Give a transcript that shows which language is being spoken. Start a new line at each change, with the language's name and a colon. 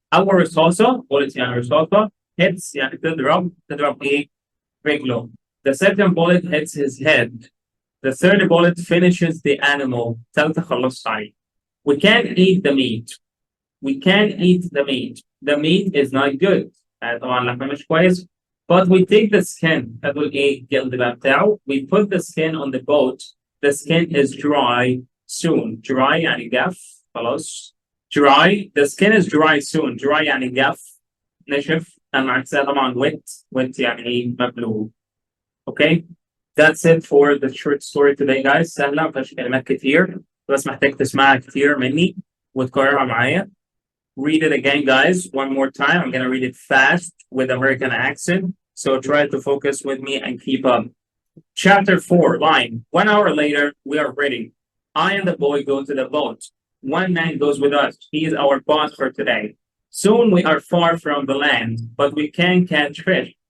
Arabic: Our رصاصة bullet يعني رصاصة hits يعني تضرب إيه رجله.
English: The second bullet hits his head. The third bullet finishes the animal.
Arabic: ثالثة خلصت عليه.
English: We can't eat the meat. We can't eat the meat. The meat is not good.
Arabic: طبعا لحمة مش كويس.
English: But we take the skin.
Arabic: هتقول إيه الجلد بقى بتاعه.
English: We put the skin on the boat. The skin is dry soon.
Arabic: Dry يعني جاف.
English: خلاص. Dry. The skin is dry soon.
Arabic: Dry يعني جاف. نشف. أما عكسها طبعا wet. Wet يعني إيه مبلول.
English: Okay. That's it for the short story today, guys.
Arabic: سهلة ما فيهاش كلمات كتير. بس محتاج تسمعها كتير مني وتكررها معايا.
English: Read it again, guys. One more time. I'm gonna read it fast with American accent. So try to focus with me and keep up. Chapter 4, line. 1 hour later, we are ready. I and the boy go to the boat. One man goes with us. He is our boss for today. Soon we are far from the land, but we can catch fish.